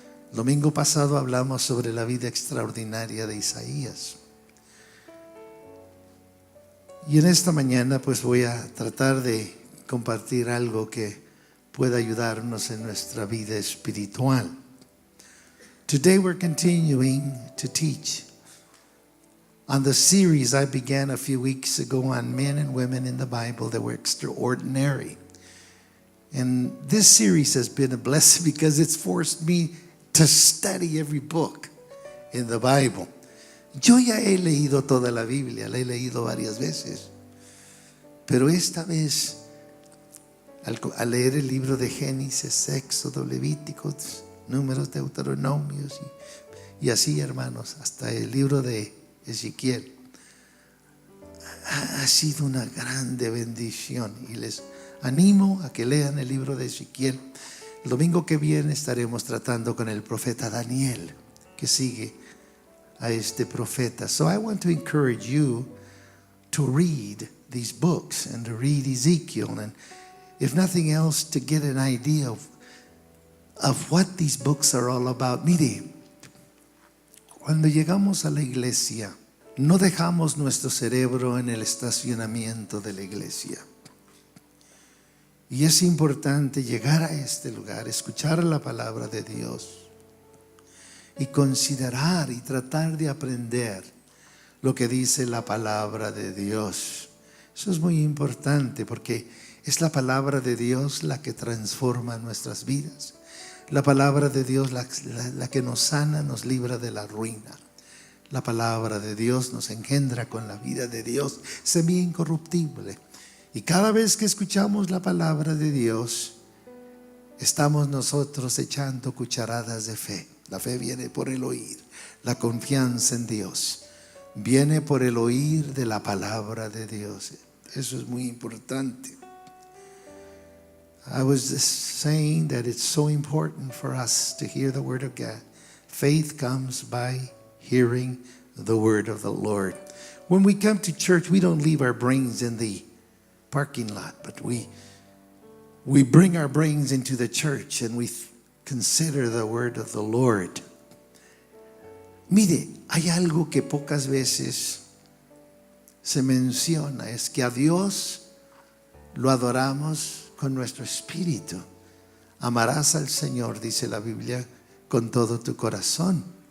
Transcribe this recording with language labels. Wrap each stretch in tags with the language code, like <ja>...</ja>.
<es>El domingo pasado hablamos sobre la vida extraordinaria de Isaías. Y en esta mañana pues voy a tratar de compartir algo que pueda ayudarnos en nuestra vida espiritual.</es> <en>Today we're continuing to teach on the series I began a few weeks ago on men and women in the Bible that were extraordinary. And this series has been a blessing because it's forced me to study every book in the Bible.</en> <es>Yo ya he leído toda la Biblia, la he leído varias veces. Pero esta vez, al leer el libro de Génesis, Éxodo, Levíticos, Números, Deuteronomios y así, hermanos, hasta el libro de Ezequiel, ha sido una grande bendición. Y les animo a que lean el libro de Ezequiel. El domingo que viene estaremos tratando con el profeta Daniel, que sigue a este profeta.</es> <en>So I want to encourage you to read these books and to read Ezekiel, and if nothing else, to get an idea of what these books are all about.</en> <es>Mire, cuando llegamos a la iglesia, no dejamos nuestro cerebro en el estacionamiento de la iglesia. Y es importante llegar a este lugar, escuchar la palabra de Dios y considerar y tratar de aprender lo que dice la palabra de Dios. Eso es muy importante porque es la palabra de Dios la que transforma nuestras vidas. La palabra de Dios la que nos sana, nos libra de la ruina. La palabra de Dios nos engendra con la vida de Dios, semilla incorruptible. Y cada vez que escuchamos la palabra de Dios, estamos nosotros echando cucharadas de fe. La fe viene por el oír. La confianza en Dios viene por el oír de la palabra de Dios. Eso es muy importante.</es> <en>I was saying that it's so important for us to hear the word of God. Faith comes by hearing the word of the Lord. When we come to church, we don't leave our brains in the parking lot, but we bring our brains into the church and we consider the word of the Lord.</en> <es>Mire, hay algo que pocas veces se menciona, es que a Dios lo adoramos con nuestro espíritu. Amarás al Señor, dice la Biblia, con todo tu corazón.</es>